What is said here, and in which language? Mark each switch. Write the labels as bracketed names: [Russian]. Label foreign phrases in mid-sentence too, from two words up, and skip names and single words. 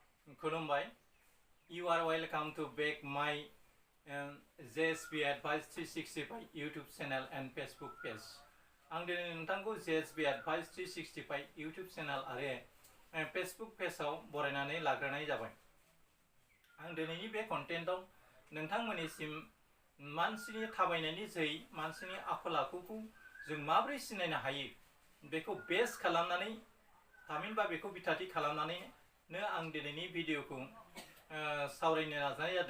[Bodo] Kulumbai. [English] You are welcome to back my JSB Advice 365 YouTube channel and Facebook page. [Bodo] आं दिनै नोंथांखौ JSB Advice 365 YouTube channel आरो Facebook पेजआव बरायनानै लाग्रोनाय जाबाय। आं दिनैनि बे कन्टेन्टआव नोंथांमोननिसिम मानसिनि थाबायनायनि जोहै मानसिनि आखल आखुखौ जों माबोरै सिनायनो हायो बेखौ बेस खालामनानै थामहिनबा बेखौ बिथाथि खालामनानैनो आं दिनैनि भिडिअखौ सावरायनो नाजानाय जादों।